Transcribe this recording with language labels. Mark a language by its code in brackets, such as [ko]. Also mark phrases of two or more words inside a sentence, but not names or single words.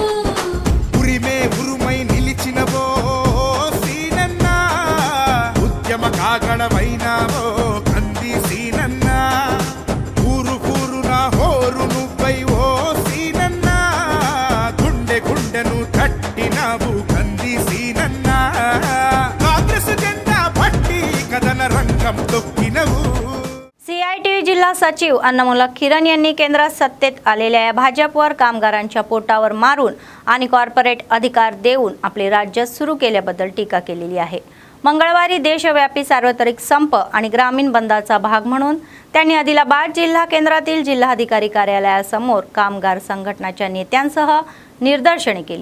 [te] ఉరిమే ఉరుమై నిలిచినవో సీనన్న ఉద్యమ కాగడమైనావో కంది సీనన్న ఊరు ఊరున హోరు నువ్వై ఓ సీనన్న గుండె గుండెను తట్టినావు కంది సీనన్న కాంగ్రెస్ జెండా పట్టి కదన రంగం తొక్కినవు. [mr] CITV जिल्हा सचिव अन्नमूलक किरण यांनी केंद्रात सत्तेत आलेल्या या भाजपवर कामगारांच्या पोटावर मारून आणि कॉर्पोरेट अधिकार देऊन आपले राज्य सुरू केल्याबद्दल टीका केलेली आहे. मंगळवारी देशव्यापी सार्वत्रिक संप आणि ग्रामीण बंदचा भाग म्हणून त्यांनी आदिलाबाद जिल्हा केंद्रातील जिल्हाधिकारी कार्यालयासमोर कामगार संघटनांच्या नेत्यांसह निदर्शने केली.